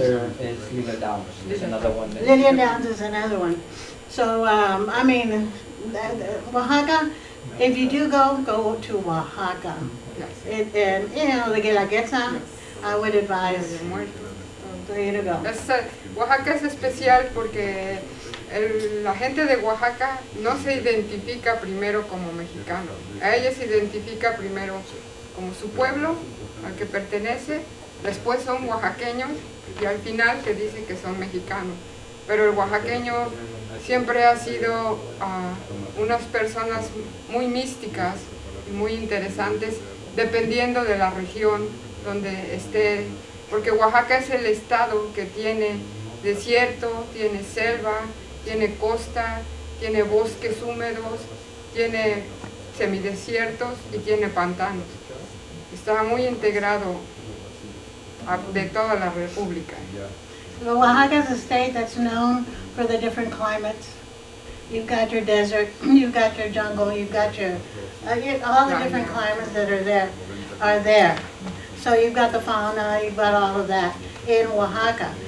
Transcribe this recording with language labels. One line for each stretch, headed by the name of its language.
English: Another is Lila Downs. There's another one. Lillian Downs is another one. So, I mean, Oaxaca, if you do go to Oaxaca. And, you know, the Guelaguetza, I would advise for you to go.
Spanish: Oaxaca es especial porque la gente de Oaxaca no se identifica primero como mexicano. A ella se identifica primero como su pueblo al que pertenece, después son oaxaqueños y al final te dicen que son mexicanos. Pero el oaxaqueño siempre ha sido unas personas muy místicas y muy interesantes, dependiendo de la región donde esté, porque Oaxaca es el estado que tiene desierto, tiene selva, tiene costa, tiene bosques húmedos, tiene semidesiertos y tiene pantanos. Está muy integrado de toda la república.
English: Well, Oaxaca is a state that's known for the different climates. You've got your desert, you've got your jungle, you've got your, all the different climates that are there. So you've got the fauna, you've got all of that in Oaxaca.